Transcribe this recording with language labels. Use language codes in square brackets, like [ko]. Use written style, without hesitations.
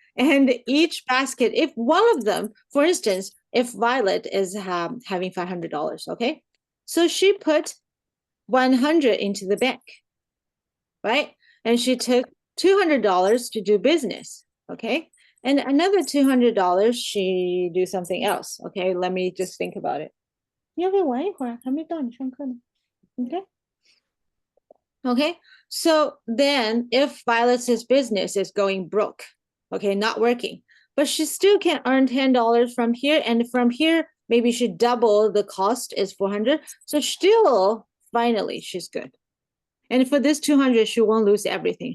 [en] And each basket, if one of them, for instance, if Violet is having $500, okay? So she put 100 into the bank, right? And she took $200 to do business, okay? And another $200 she do something else, okay? Let me just think about it. [zh] 你要不要玩一会儿？还没到你上课呢。 [en] Okay? Okay, so then if Violet's business is going broke, okay, not working, but she still can earn $10 from here, and from here, maybe she double the cost is 400. So still, finally, she's good. And for this 200, she won't lose everything.